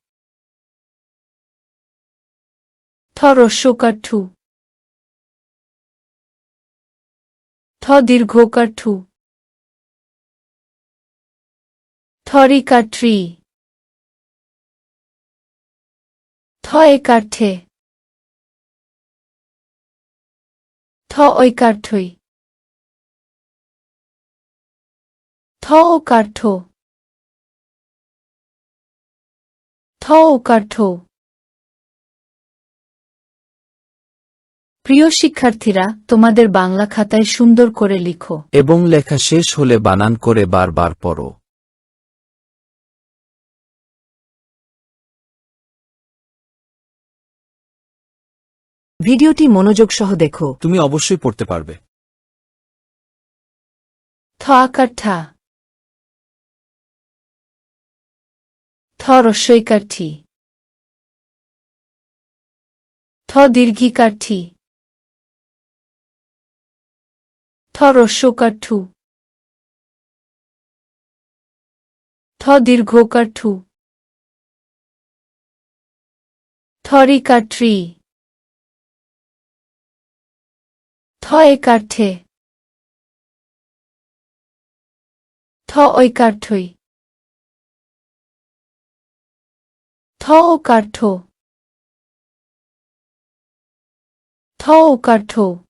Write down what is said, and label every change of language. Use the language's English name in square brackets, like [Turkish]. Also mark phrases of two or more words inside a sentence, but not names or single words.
[Bangla] থ রস্যকার ঠু, থ দীর্ঘকার ঠু, থ রিকার ট্রি, থ একার ঠে, থ ঐকার ঠই, থ ওকার ঠো, থ ওকার ঠো। প্রিয় শিক্ষার্থীরা, তোমাদের বাংলা খাতায় সুন্দর করে লিখো এবং লেখা শেষ হলে বানান করে বারবার পড়ো। ভিডিওটি মনোযোগ সহ দেখো। তুমি অবশ্যই পড়তে পারবে। থ আকার ঠা, থ রস্বইকার ঠি, থ দীর্ঘিকার ঠি, থ রস্যকার ঠু, থ দীর্ঘকার ঠু, থ রিকার ট্রি, থ একার ঠে, থ ঐকার ঠই, থ ওকার ঠো, থ ওকার ঠো।